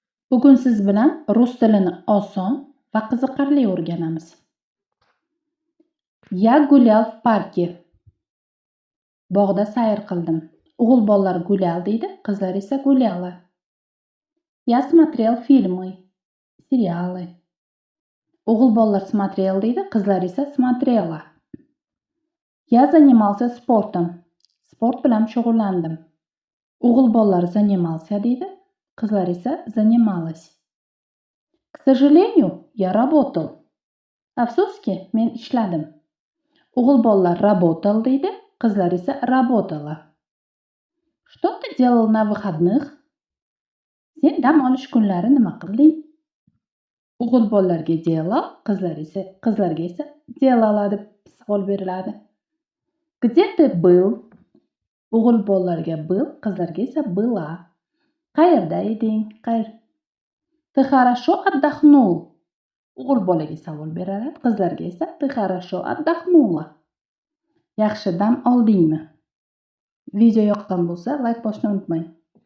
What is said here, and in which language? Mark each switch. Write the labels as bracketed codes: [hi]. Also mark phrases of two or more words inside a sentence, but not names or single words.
[uz] Bugun siz bilan rus tilini oson va qiziqarli o'rganamiz. [ru] Я гулял в парке. [uz] Bog'da sayr qildim. O'g'il bolalar гулял deydi, qizlar esa гуляла. [ru] Я смотрел фильмы, seriалы. [uz] O'g'il bolalar смотрел deydi, qizlar esa смотрела. [ru] Я занимался спортом. [uz] Sport bilan shug'ullandim. O'g'il bolalar занимался deydi, qizlar esa занималась. [ru] К сожалению, я работал. [uz] Afsuski, men ishladim. O'g'il bolalar работал deydi, qizlar esa работала. [ru] Что ты делал на выходных? [uz] Sen dam olish kunlari nima qilding? O'g'il bolalarga делал, qizlarga esa делала deb savol beriladi. [ru] Где ты был? [uz] O'g'il bolalarga был, qizlarga esa была. Qayerda eding? [ru] Ты хорошо отдохнул? [uz] O'g'il bolaga savol beriladi, qizlarga esa [ru] ты хорошо отдохнула. [uz] Yaxshi dam oldingmi? Video yoqqan bo'lsa, like bosishni unutmang.